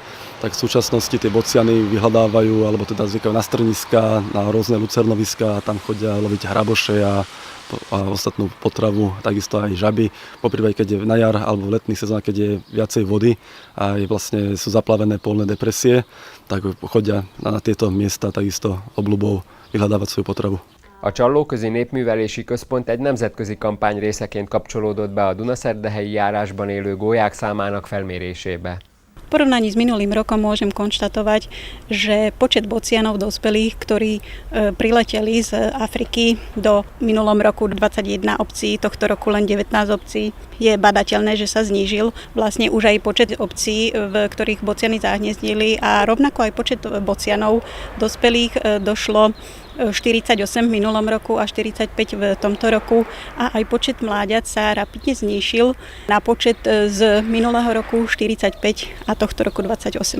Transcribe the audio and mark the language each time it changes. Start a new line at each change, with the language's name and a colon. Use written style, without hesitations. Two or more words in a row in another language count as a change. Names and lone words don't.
Slovak: Tak v súčasnosti tie bociany vyhľadávajú, alebo teda zvykajú na strniska, na rôzne lucernoviská, tam chodia loviť hraboše a ostatnú potravu, takisto aj žaby. Poprípade, keď je na jar alebo v letných sezónach, keď je viacej vody a vlastne sú zaplavené polné depresie, tak chodia na tieto miesta takisto obľubou vyhľadávať svoju potravu.
Hungarian: A Csallóközi Népművelési Központ egy nemzetközi kampány részeként kapcsolódott be a Dunaszerdahelyi járásban élő gólyák számának felmérésébe.
Slovak: V porovnaní s minulým rokom môžem konštatovať, že počet bocianov dospelých, ktorí prileteli z Afriky do minulom roku 21 obcí, tohto roku len 19 obcí, je badateľné, že sa znížil. Vlastne už aj počet obcí, v ktorých bociany zahniezdili a rovnako aj počet bocianov dospelých došlo 48 v minulom roku a 45 v tomto roku a aj počet mláďat sa rapidne znížil na počet z minulého roku 45 a tohto roku 28.